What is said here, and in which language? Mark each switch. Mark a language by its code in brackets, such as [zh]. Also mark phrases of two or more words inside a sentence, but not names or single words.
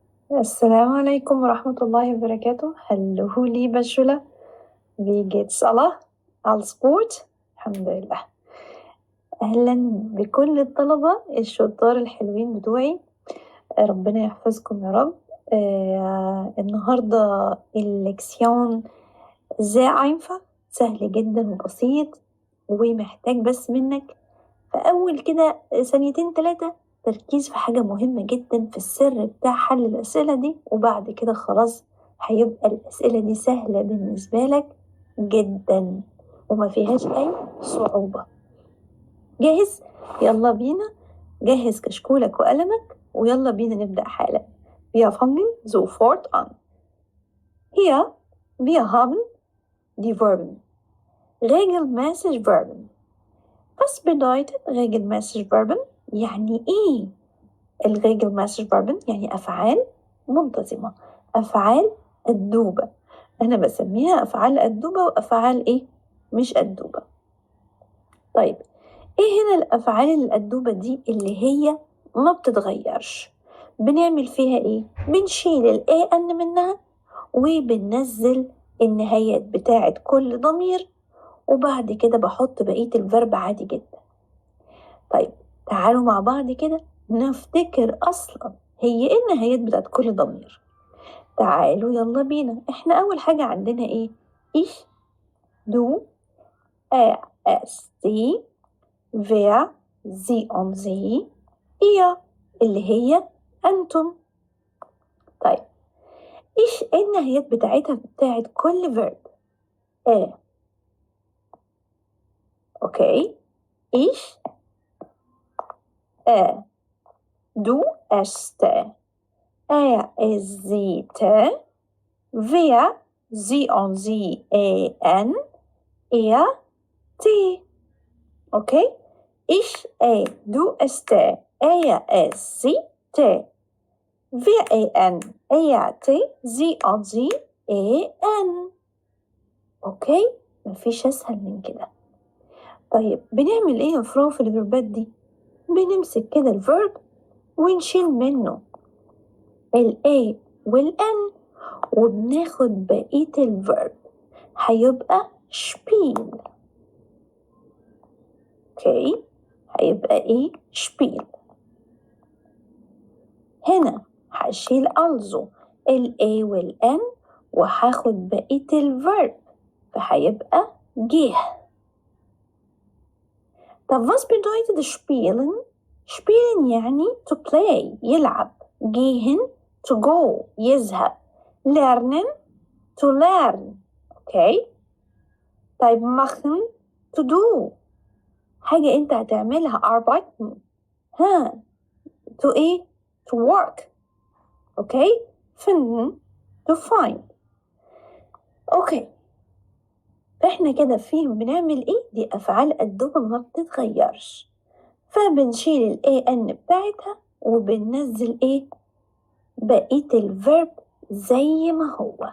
[ar] السلام عليكم ورحمة الله وبركاته. [de] Hallo liebe Schüler, wie geht's alle? Alles gut? [ar] الحمد لله. أهلا بكل الطلبة الشطار الحلوين بتوعي. ربنا يحفظكم يا رب. النهاردة الليكسيون [de] sehr einfach، [ar] سهل جدا وبسيط، ومحتاج بس منك في أول كده ثانيتين 3 تركيز في حاجة مهمة جدا في السر بتاع حل الأسئلة دي، وبعد كده خلاص هيبقى الأسئلة دي سهلة بالنسبة لك جدا وما فيهاش أي صعوبة. جاهز؟ يلا بينا، جهز كشكولك وقلمك ويلا بينا نبدأ حالا. [de] Wir fangen sofort an. Hier, wir haben die Verben. regelmäßig Verben. Was bedeutet regelmäßig Verben؟ [ar] يعني إيه [de] regelmäßig Verben؟ [ar] يعني أفعال منتظمة، أفعال الدوبة. أنا بسميها أفعال الدوبة وأفعال إيه؟ مش الدوبة. طيب إيه هنا الأفعال الأدوبة دي اللي هي ما بتتغيرش؟ بنعمل فيها إيه؟ بنشيل ال AN منها وبننزل النهايات بتاعة كل ضمير، وبعد كده بحط بقية الفرب عادي جدا. طيب تعالوا مع بعض كده نفتكر أصلا هي إيه النهايات بتاعت كل ضمير. تعالوا يلا بينا. إحنا أول حاجة عندنا إيه؟ [de] ich, du, er, es, sie, wer, sie und sie, ihr [ar] اللي هي أنتم. طيب إيش النهايات بتاعتها بتاعت كل verb؟ أوكي، [de] ich, du, est, es, sie, wir, sie und sie, en, er, die. أوكي، ich, du, es, er, es, sie, wir, en, er, sie und sie, en. [ar] أوكي، مفيش أسهل من كده. طيب بنعمل إيه يا فرو في الفيربات دي؟ بنمسك كده الفيرب ونشيل منه ال A وال N وبناخد بقية الفيرب، هيبقى شبيل. اوكي، هيبقى ايه؟ شبيل. هنا هشيل also ال A وال N وهاخد بقية الفيرب فهيبقى جه. [de] طب was bedeutet spielen؟ [ar] spielen يعني [en] to play [ar] يلعب، gehen [en] to go [ar] يذهب، lernen [en] to learn. [ar] اوكي، طيب machen [en] to do [ar] حاجة انت هتعملها، arbeiten ها to ايه؟ [en] to work. اوكي، finden to find. [ar] اوكي، احنا كده فيهم بنعمل ايه؟ دي افعال الدوبة ما بتتغيرش، فبنشيل ال AN بتاعتها وبننزل ايه؟ بقية الفيرب زي ما هو.